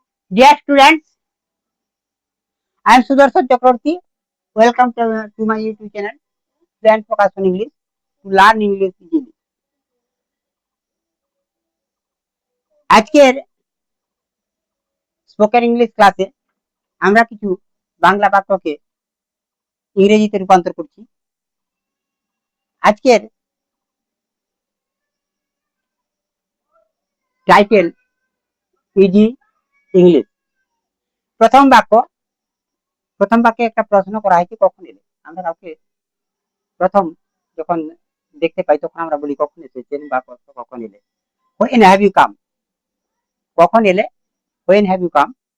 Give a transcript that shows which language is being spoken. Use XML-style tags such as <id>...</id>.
<en>Dear students, I am Sudarshan Chakraborty. Welcome to my YouTube channel, Plan Focus on English, to learn English easily.</en> <bn>আজকের spoken English ক্লাসে আমরা কিছু বাংলা বাক্যকে ইংরেজিতে রূপান্তর করছি। আজকের টাইটেল ইজি ইংলিশ। প্রথম বাক্যে একটা প্রশ্ন করা হয়েছে, কখন এলে। আমরা কাউকে প্রথম যখন দেখতে পাই তখন আমরা বলি কখন এসেছেন বা কখন এলে।</bn> <en>When have you come?</en> <bn>কখন এলে,</bn> <en>when have you come?</en>